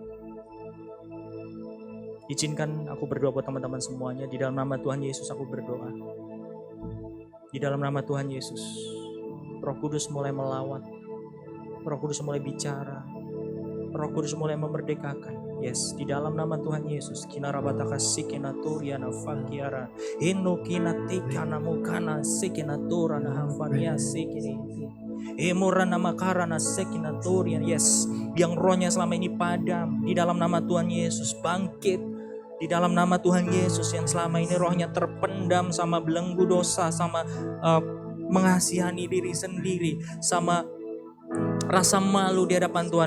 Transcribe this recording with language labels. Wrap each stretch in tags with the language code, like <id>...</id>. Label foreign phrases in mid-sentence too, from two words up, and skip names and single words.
<id>Izinkan aku berdoa buat teman-teman semuanya. Di dalam nama Tuhan Yesus aku berdoa. Di dalam nama Tuhan Yesus. Roh Kudus mulai melawat. Roh Kudus mulai bicara. Roh Kudus mulai memerdekakan. Yes, di dalam nama Tuhan Yesus. Kinarabataka sikinaturiana fakiara. Hino kinatika namukana sikinaturana hamfania sikini. Emorana makarana sekinatoria. Yes, yang rohnya selama ini padam, di dalam nama Tuhan Yesus bangkit. Di dalam nama Tuhan Yesus, yang selama ini rohnya terpendam sama belenggu dosa, sama mengasihani diri sendiri, sama rasa malu di hadapan Tuhan.</id>